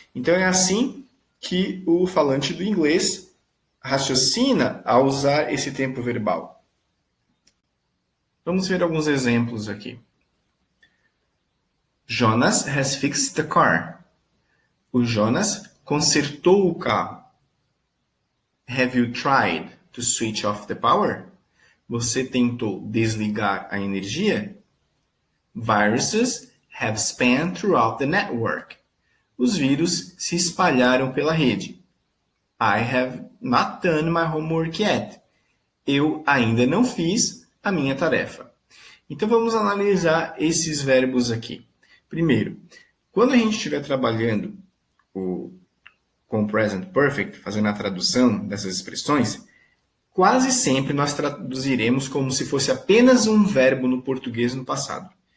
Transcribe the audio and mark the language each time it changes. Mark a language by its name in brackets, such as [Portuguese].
[Portuguese] Então é assim que o falante do inglês raciocina ao usar esse tempo verbal. Vamos ver alguns exemplos aqui. [English] Jonas has fixed the car. [Portuguese] O Jonas consertou o carro. [English] Have you tried to switch off the power? [Portuguese] Você tentou desligar a energia? [English] Viruses have span throughout the network. [Portuguese] Os vírus se espalharam pela rede. [English] I have not done my homework yet. [Portuguese] Eu ainda não fiz a minha tarefa. Então vamos analisar esses verbos aqui. Primeiro, quando a gente estiver trabalhando com o present perfect, fazendo a tradução dessas expressões, quase sempre nós traduziremos como se fosse apenas um verbo no português no passado.